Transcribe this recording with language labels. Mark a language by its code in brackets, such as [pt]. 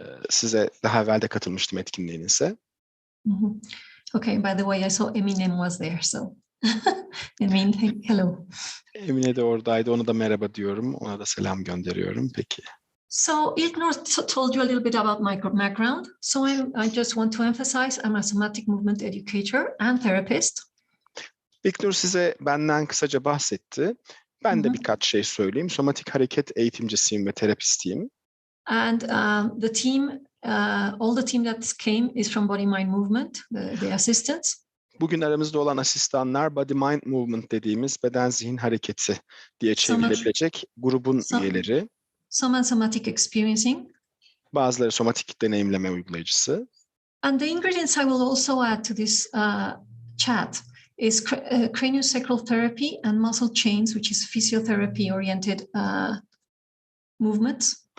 [tr] Size daha evvel de katılmıştım etkinliğinize. [en] Okay, by the way, I saw Eminem was there, so Emin, hello. [tr] Emine de oradaydı, ona da merhaba diyorum, ona da selam gönderiyorum. Peki. [en] So İlknur told you a little bit about my background. So I just want to emphasize I'm a somatic movement educator and therapist. [tr] İlknur size benden kısaca bahsetti. Ben de birkaç şey söyleyeyim. Somatik hareket eğitimcisiyim ve terapistiyim. [en] And the team, all the team that came is from Body Mind Movement, the assistants. [tr] Bugün aramızda olan asistanlar Body Mind Movement dediğimiz beden zihin hareketi diye çevrilebilecek grubun üyeleri. [en] Some somatic experiencing. [tr] Bazıları somatik deneyimleme uygulayıcısı. [en] And the ingredients I will also add to this chat is craniosacral therapy and muscle chains, which is physiotherapy oriented movements.